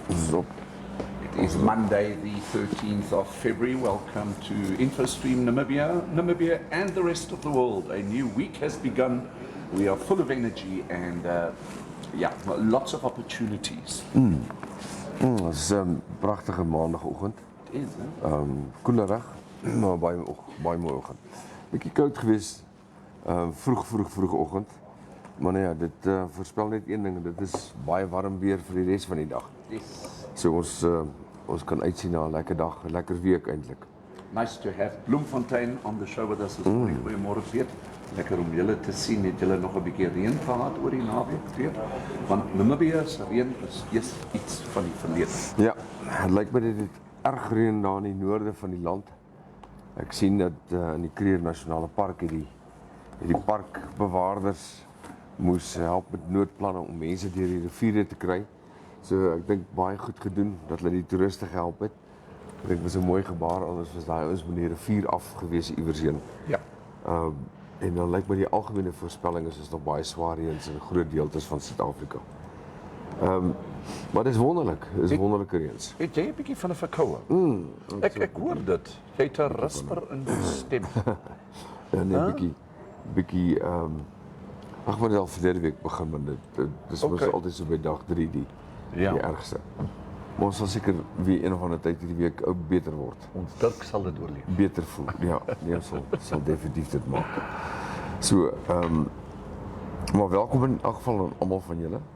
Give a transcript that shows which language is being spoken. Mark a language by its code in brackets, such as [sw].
[en] So, it is Monday, the 13th of February. Welcome to InfoStream Namibia and the rest of the world. A new week has begun. We are full of energy and lots of opportunities. [af] Het is een prachtige maandagochtend. Het is, hè? Koelerig, maar baie mooi oggend. Bietjie koud geweest, vroeg oggend. Maar nee, dit voorspel net één ding, dit is baie warm weer vir die res van die dag. [en] Yes. [af] So ons kan uitsien na 'n lekker dag, 'n lekker week eintlik. [en] Nice to have Bloemfontein on the show with us this morning. [af] Goeiemôre Piet. Lekker om julle te sien. Het julle nog 'n bietjie reën gehad oor die naweek weer? Want Namibia se reën is eers iets van die verlede. Ja, het lyk my dit het erg reën daar in die noorde van die land. Ek sien dat in die Kruger Nasionale Park het die parkbewaarders moes help met noodplanne om mense deur die riviere te kry. So ek dink baie goed gedoen dat hulle die toeriste gehelp het. Ek dink dit was 'n mooi gebaar, anders was daai ouens met die rivier afgewees iewers heen. Ja. En dan lyk my die algemene voorspelling is nog baie swaar reëns in groot deeltes van Suid-Afrika. Maar dit is wonderlik, dit is wonderlike reëns. Het jy 'n bietjie van 'n verkoue? Ek hoor dit. Jy het 'n rasper in die stem. Ja, nee, bietjie ag maar dit al verlede week begin, maar dit is mos altyd so by dag 3 die ergste. Maar ons sal seker weer een of ander tyd hierdie week ook beter word. Ons Dirk sal dit oorleef. Beter voel. Ja, nee, sal definitief dit maak. So, maar welkom in elk geval aan almal van julle.